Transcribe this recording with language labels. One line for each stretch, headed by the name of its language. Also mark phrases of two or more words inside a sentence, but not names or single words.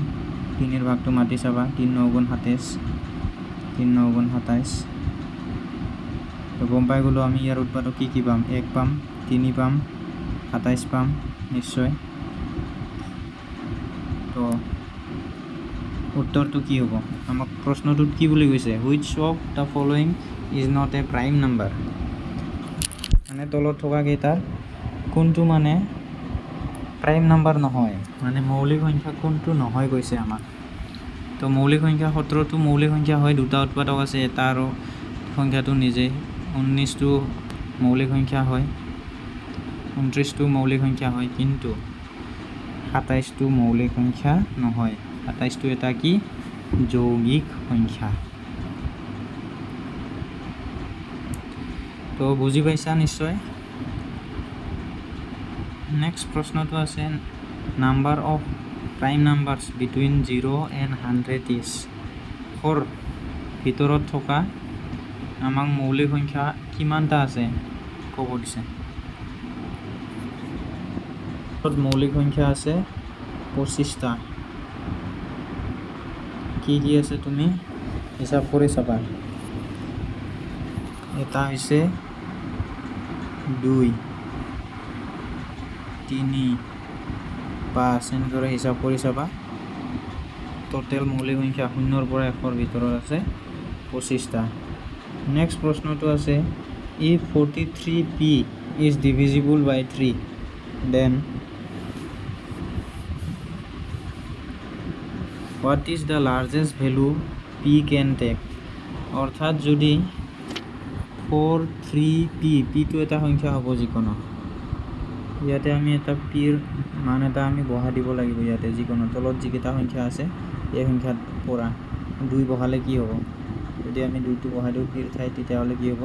Assamese: 3ৰ ভাগটো মাতি চাবা, 3 9 গুণ 27, 3 9 গুণ 27, তো গম পাই গ'লোঁ আমি ইয়াৰ উৎপাদক কি পাম? 1 পাম, 3 পাম, 27 পাম নিশ্চয়। তো উত্তৰটো কি হ'ব? আমাক প্ৰশ্নটোত কি বুলি কৈছে?
English: Which of the following is not a prime number.
Assamese: মানে তলত থকা কেইটাৰ কোনটো মানে
English: prime number
Assamese: নহয়, মানে মৌলিক সংখ্যা কোনটো নহয় কৈছে আমাক। তো মৌলিক সংখ্যা 17টো মৌলিক সংখ্যা হয়, দুটা উৎপাদক আছে, এটা আৰু সংখ্যাটো নিজে। 19টো মৌলিক সংখ্যা হয়, 29টো মৌলিক সংখ্যা হয়, কিন্তু 27টো মৌলিক সংখ্যা নহয়। 27টো এটা কি? যৌগিক সংখ্যা। তো বুজি পাইছা নিশ্চয়।
English: নেক্সট
Assamese: প্ৰশ্নটো আছে,
English: number of prime numbers between 0 and 100 is.
Assamese: ৰ ভিতৰত থকা আমাক মৌলিক সংখ্যা কিমানটা আছে ক'ব দিছে। মৌলিক সংখ্যা আছে 25টা। কি আছে তুমি হিচাপ কৰি চাবা। এটা হৈছে 2 3 5 এনেদৰে হিচাপ কৰি চাবা। টোটেল মৌলিক সংখ্যা 0 পৰা 100 ভিতৰত আছে 25টা।
English: নেক্সট
Assamese: প্ৰশ্নটো আছে
English: if 43p is divisible by 3 then what is the largest value p can take?
Assamese: অৰ্থাৎ যদি 43p টো এটা সংখ্যা হ'ব যিকোনো, ইয়াতে আমি এটা পিৰ মান এটা আমি বহাই দিব লাগিব। ইয়াতে যিকোনো তলত যিকেইটা সংখ্যা আছে এই সংখ্যাত পৰা 2 বহালে কি হ'ব? যদি আমি 2টো বহাই দিওঁ পিৰ ঠাইত তেতিয়াহ'লে কি হ'ব?